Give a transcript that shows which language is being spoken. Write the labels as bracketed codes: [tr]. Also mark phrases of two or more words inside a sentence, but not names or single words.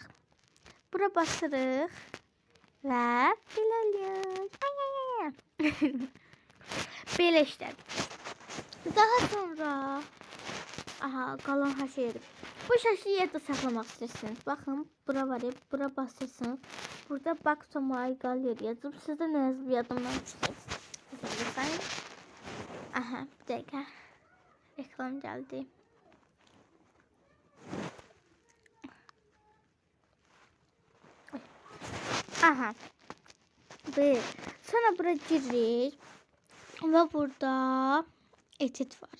[az] Bura basırıq. Və belə eləyək. Belə işlədik. Daha sonra qalan hər şey edib. Bu şəkli yerdə saxlamaq istəyirsiniz. Baxın, bura var. Bura basırsınız. Burada [en] back to my gallery [az] yazıb. Sizdə nə yazıb yadımdan çıxıb. Aha, bir dəqiqə. Reklam gəldi. Aha. Sonra bura giririk. Və burada etit var.